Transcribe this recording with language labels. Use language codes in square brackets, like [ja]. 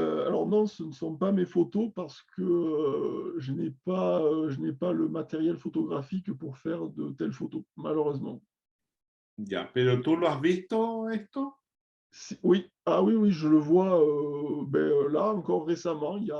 [fr] Alors non, ce ne sont pas mes photos parce que je n'ai pas le matériel photographique pour faire de telles photos, malheureusement. [es] Ya, pero ¿tú lo has visto esto? [fr] Oui, ah oui, oui, je le vois là encore récemment.